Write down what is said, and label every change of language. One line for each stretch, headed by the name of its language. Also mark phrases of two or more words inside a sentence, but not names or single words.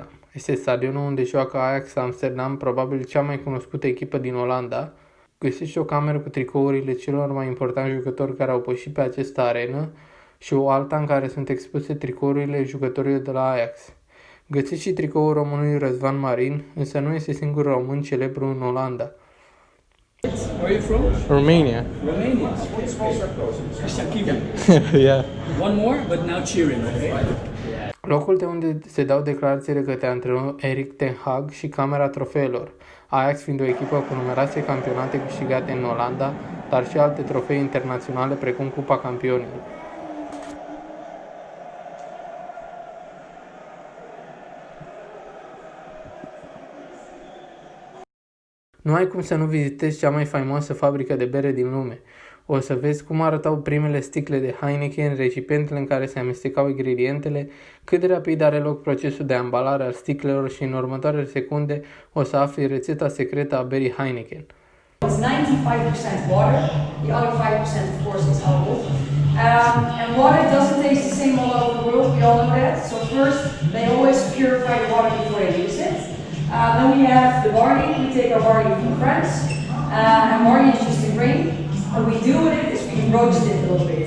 Romanian: Este stadionul unde joacă Ajax Amsterdam, probabil cea mai cunoscută echipă din Olanda. Găsești o cameră cu tricourile celor mai importanti jucători care au pășit pe această arenă și o alta în care sunt expuse tricourile jucătorilor de la Ajax. Găsești și tricoul românului Răzvan Marin, însă nu este singurul român celebru în Olanda.
English: Where are you from? Romania. Romania. Christian Kivu. Yeah. One more, but now cheering, okay?
Romanian: Locul de unde se dau declarațiile către antrenorul Erik ten Hag și Camera Trofeelor, Ajax fiind o echipă cu numeroase campionate câștigate în Olanda, dar și alte trofee internaționale precum Cupa Campionilor. Nu ai cum să nu vizitezi cea mai faimoasă fabrică de bere din lume. O să vezi cum arătau primele sticle de Heineken, recipientele în care se amestecau ingredientele, cât de rapid are loc procesul de ambalare al sticlelor și în următoarele secunde o să afli rețeta secretă a berii Heineken.
English: It's 95% water, the other 5% of course is alcohol. And water doesn't taste the same all over the world, we all know that. So first, they always purify the water before they use it. Then we have the barley, we take our barley from France. And barley is just a grain. What we do with it is we roast it a little bit.